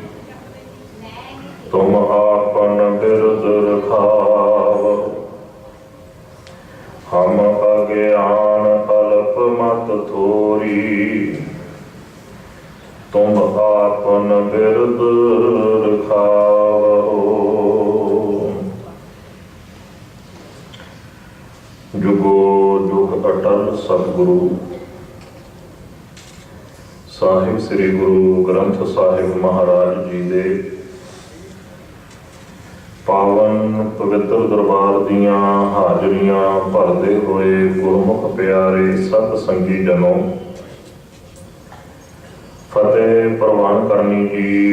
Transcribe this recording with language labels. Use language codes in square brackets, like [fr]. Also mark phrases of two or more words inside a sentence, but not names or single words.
[pa] ਤੁਮ ਆਪਨ ਬਿਰਦ ਰਖਾਵੋ, ਹਮ ਅਗਿਆਨ ਅਲਪ ਮਤ ਥੋਰੀ। ਤੁਮ ਆਪਨ ਬਿਰਦ ਰਖਾਵੋ। ਜੁਗੋ ਜੁਗ ਅਟਲ ਸਤਗੁਰੂ ਸਾਹਿਬ ਸ੍ਰੀ ਗੁਰੂ ਗ੍ਰੰਥ ਸਾਹਿਬ ਮਹਾਰਾਜ ਜੀ ਦੇ ਪਾਵਨ ਪਵਿੱਤਰ ਦਰਬਾਰ ਦੀਆਂ ਹਾਜ਼ਰੀਆਂ ਭਰਦੇ ਹੋਏ ਗੁਰਮੁਖ ਪਿਆਰੇ ਸਤ ਸੰਗੀ ਜਨੋ, ਫਤਿਹ ਪ੍ਰਵਾਨ ਕਰਨੀ ਜੀ।